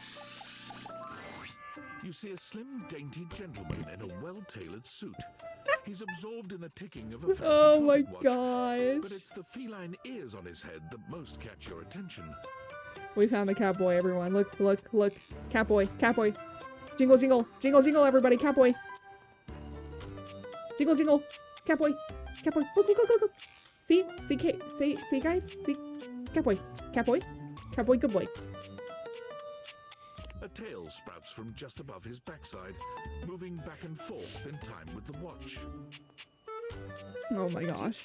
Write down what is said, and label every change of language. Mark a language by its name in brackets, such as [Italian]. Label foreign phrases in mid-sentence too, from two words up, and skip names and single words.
[English] You see a slim, dainty gentleman in a well-tailored suit. He's absorbed in the ticking of a fancy Oh my pocket watch, gosh. but it's the feline ears on his head that most catch your attention. We found the Catboy, everyone. Look, look, look. Catboy, Catboy. Jingle, jingle, jingle, jingle, everybody. Catboy. Jingle, jingle. Catboy, Catboy. Look, look, look, look, look. See, see, guys. See, Catboy, Catboy, Catboy, good boy. A tail sprouts from just above his backside, moving back and forth in time with the watch. Oh my gosh.